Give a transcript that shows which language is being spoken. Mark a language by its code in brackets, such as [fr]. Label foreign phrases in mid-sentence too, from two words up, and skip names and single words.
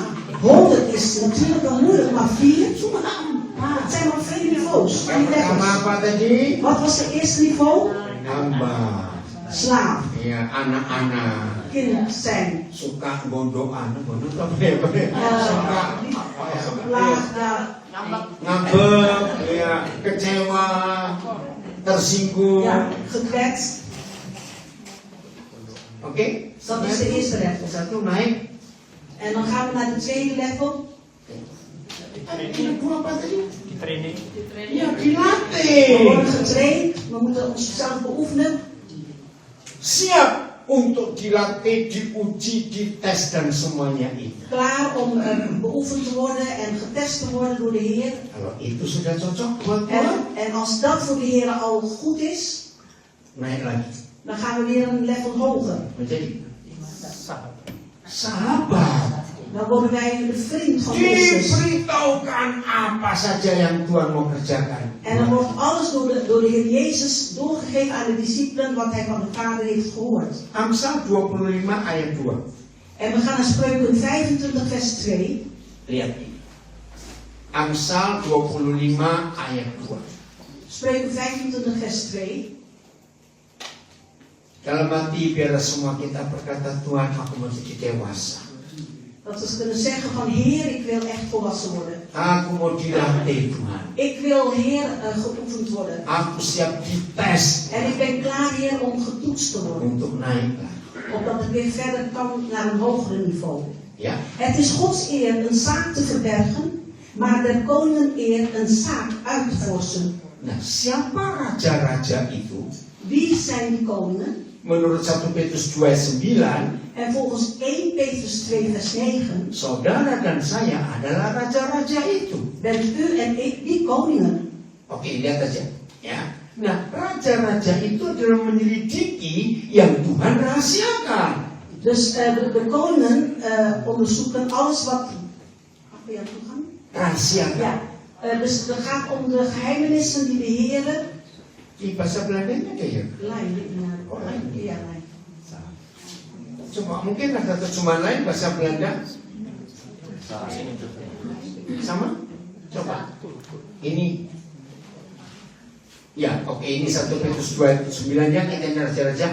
[nl] 100 is natuurlijk wel moeilijk, maar 4? Het zijn maar 4 niveaus. [id] Yang pertama apa tadi? [nl] Wat was het eerste niveau? [id] Hamba. [nl] Slaaf. [id] Ya, anak-anak. [nl] Kinderen zijn. [id] Suka gondokan, gondok apa ya? Suka ngambek, ya, kecewa, tersinggung. [nl] Ja, gekwetst. [id] Oke? [nl] Dat is de eerste level. [id] Satu naik. [nl] En dan gaan we naar de tweede level. [id] Yang kedua apa tadi? Training. Ya, [nl] We [id] dilatih. [nl] worden getraind. We moeten onszelf beoefenen. [id] Siap untuk dilatih, diuji, dites dan semuanya itu. [nl] Klaar om beoefend te worden en getest te worden door de Heer. [id] Kalau itu sudah cocok buat Tuhan, [nl] En als dat voor de Heer al goed is, [id] naik lagi. [nl] dan gaan we weer een level hoger. [id] Menjadi sahabat. [nl] Dan worden wij de vriend van Christus. [id] Diberitahukan apa saja yang Tuhan mau kerjakan. [nl] En dan wordt alles door de Heer Jezus doorgegeven aan de discipelen wat hij van de Vader heeft gehoord. [id] Amsal 25 ayat 2. [nl] En we gaan naar Spreuken 25 vers 2. [id] Lihat ini. Amsal 25 ayat 2. [nl] Spreuken 25 vers 2. [id] Dalam hati biar semua kita berkata, Tuhan aku mau jadi dewasa. [nl] Dat we kunnen zeggen van Heer, ik wil echt volwassen worden. [id] Aku mau dilatih Tuhan. [nl] Ik wil Heer geoefend worden. [id] Aku siap dites [nl] En ik ben klaar Heer om getoetst te worden. [id] untuk naik lagi. [nl] Opdat ik weer verder kan naar een hoger niveau. [id] Ya. [nl] Het is Gods eer een zaak te verbergen, maar der koningen eer een zaak uit te vorsen. [id] Nah, siapa raja-raja itu? [nl] Wie zijn die koningen? [id] Menurut 1 Petrus 2:9, [nl] En volgens 1 Petrus 2 vers 9 [id] saudara dan saya adalah raja-raja itu. [nl] bent u en ik die koningen. [id] Oke, lihat aja. Ya. Nah, raja-raja itu adalah menyelidiki yang Tuhan rahasiakan. [nl] Dus de koningen onderzoeken alles wat... [id] Apa yang Tuhan? Rahasiakan. [nl] Ja. Dus het gaat om de geheimenissen die de Heer... [id] Di bahasa Belandanya kayak Lain. Oh, lain. Iya, lain. Coba mungkin ada terjemahan lain bahasa Belanda sama? Coba. Ini. Ya, oke, ini 1 Petrus 2:9-nya kita raja-raja.